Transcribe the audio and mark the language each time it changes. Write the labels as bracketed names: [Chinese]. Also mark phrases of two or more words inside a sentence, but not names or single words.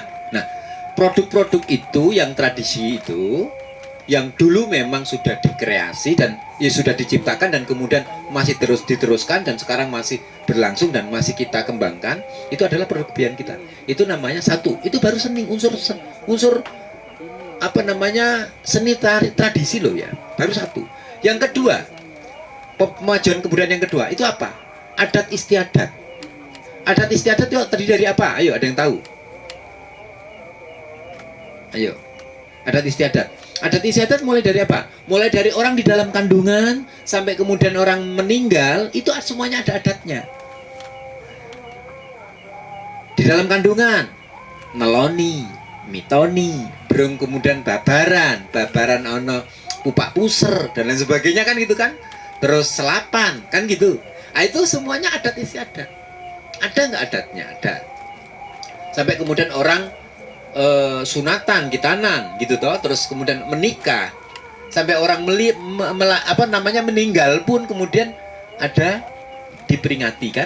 [Indonesian] Nah, produk-produk itu yang tradisi itu, yang dulu memang sudah dikreasi dan ya sudah diciptakan dan kemudian masih terus diteruskan dan sekarang masih berlangsung dan masih kita kembangkan, itu adalah produk kebudayaan kita. Itu namanya satu, itu baru seni, unsur apa namanya, seni tradisi loh ya, baru satu. Yang kedua, pemajuan kebudayaan yang kedua itu apa? Adat istiadat. Adat istiadat itu terdiri dari apa? Ayo ada yang tahu? Ayo, adat istiadat. Adat istiadat mulai dari apa? Mulai dari orang di dalam kandungan sampai kemudian orang meninggal, itu semuanya ada adatnya. Di dalam kandungan, neloni, mitoni, belum kemudian [Javanese] babaran ono pupak puser [Indonesian] dan lain sebagainya kan gitu kan. Terus selapan kan gitu. Nah, itu semuanya adat istiadat. Ada nggak adatnya? Ada. Sampai kemudian orang sunatan, gitanan gitu toh, terus kemudian menikah. Sampai orang meninggal pun kemudian ada diperingati kan.